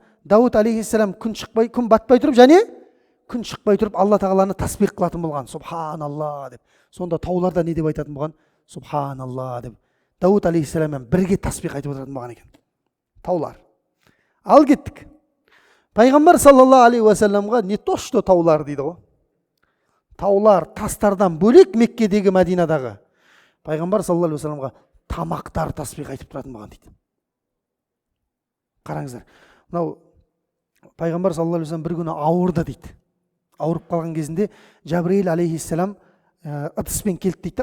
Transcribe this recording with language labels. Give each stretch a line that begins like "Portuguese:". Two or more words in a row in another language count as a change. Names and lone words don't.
Kazakh: Дауд алейхиссалам күн батпай тұрып, және күн шықпай тұрып Алла тағаланы тасбих қылатын болған. Субханалла деп. Сонда тауларда не деп айтатын болған? Субханалла деп. Дауд алейхиссаламмен бірге тасбих айтып отыратын болған екен. Таулар. Ал кеттік. Пайғамбар
Arabic: صلى الله عليه وسلم
Russian: не то что
Kazakh: таулар дейді ғой. Таулар, тастардан бөлек Меккедегі, Мәдинадағы Пайғамбар
Arabic: صلى الله عليه وسلم
Kazakh: тамақтар тасбих айтып тұратын болған дейді. Қараңыздар. Мынау Пайғамбар
Arabic: صلى الله عليه وسلم
Kazakh: бір күні ауырды дейді. Ауырып қалған кезінде Жабраил алейхиссалам ыдыспен келді дейді.